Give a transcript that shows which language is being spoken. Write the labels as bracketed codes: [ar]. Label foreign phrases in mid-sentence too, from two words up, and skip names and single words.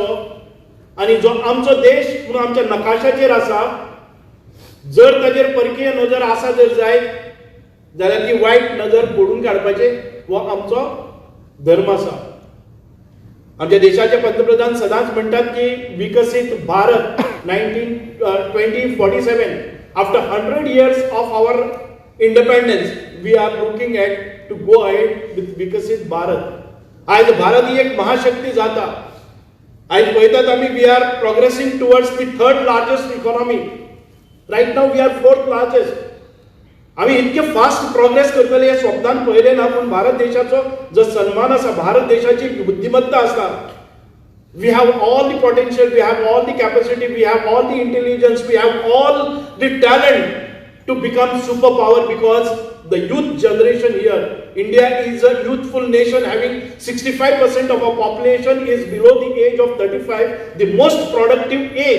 [kok] आणि जो आमचो देश म्हणून आमच्या नकाशाचेर आसा, जर ताचेर परकीय नजर आसा जर जायत जाल्यार ती वायट नजर फोडून काडपाचे हो आमचो धर्म आसा. आमच्या देशाचे पंतप्रधान सदांच म्हणटात की विकसीत [en] भारत 2047 after 100 years of our independence we are looking at to go ahead with विकसीत भारत. [kok] आयज भारत ही एक महाशक्ती जाता. आयज पळयतात आमी [en] we are progressing towards the third largest economy. right now we are fourth largest. [kok] आम्ही इतके [en] fast progress [kok] करतले हे स्वप्नान पळयले ना, पण भारत देशाचो जो सन्मान आसा, भारत देशाची बुद्धिमत्ता आसा, [en] we have all the potential, we have all the capacity, we have all the intelligence, we have all the talent to become super power because the youth generation here. India is a youthful nation having 65% of our population is below the age of 35, the most productive age.